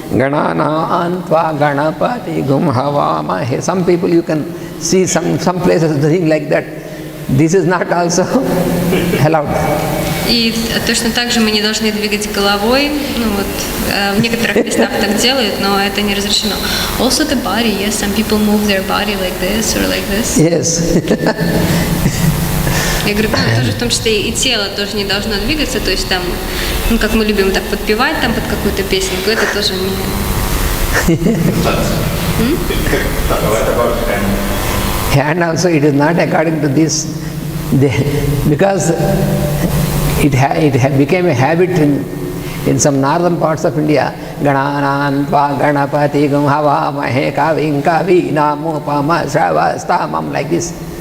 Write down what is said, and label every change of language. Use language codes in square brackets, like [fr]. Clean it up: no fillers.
[sa] Ganana Antva Ganapati Gum Havamahe. [en] Some people you can see some places doing like that. This is not also allowed. [ru] И точно так же мы не должны двигать головой. Ну вот в некоторых местах так делают, но это не разрешено. [en] Also the body, yes, some people move their body like this or like this. Yes. [ru] Я говорю, ну, тоже в том числе и тело тоже не должно двигаться, то есть там, ну как мы любим так подпевать там под какую-то песенку, это тоже не. [en] And also it is not according to this, because it became a habit in some northern parts of India. [sa] Gananantva Ganapati Gum Havamahe Kavim Kavi Namupama Sravastamam, [en] like this.